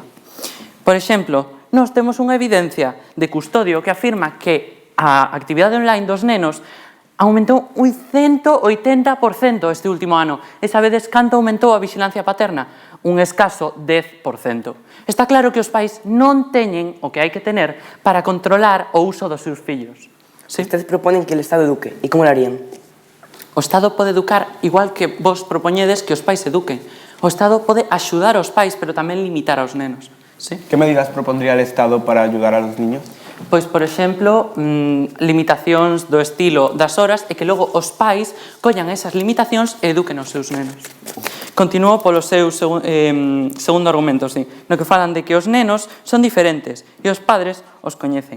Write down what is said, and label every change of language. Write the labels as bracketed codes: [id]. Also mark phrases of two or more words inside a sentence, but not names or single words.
[gl] Por exemplo, nós temos unha evidencia de custodio que afirma que a actividade online dos nenos aumentou un 180% este último ano. E sabedes canto aumentou a vigilancia paterna? Un escaso 10%. Está claro que os pais non teñen o que hai que tener para controlar o uso dos seus fillos. [es] ¿Sí? Ustedes proponen que el Estado eduque. ¿Y cómo lo harían? [gl] O Estado pode educar igual que vos propoñedes que os pais eduquen. O Estado pode axudar aos pais, pero tamén limitar aos nenos. [es] ¿Sí? ¿Qué medidas propondría el Estado para ayudar a los niños? [gl] Pois, por exemplo, limitacións do estilo das horas e que logo os pais collan esas limitacións e eduquen os seus nenos. Continúo polo seu segundo argumento, sí, no que falan de que os nenos son diferentes e os padres os coñecen.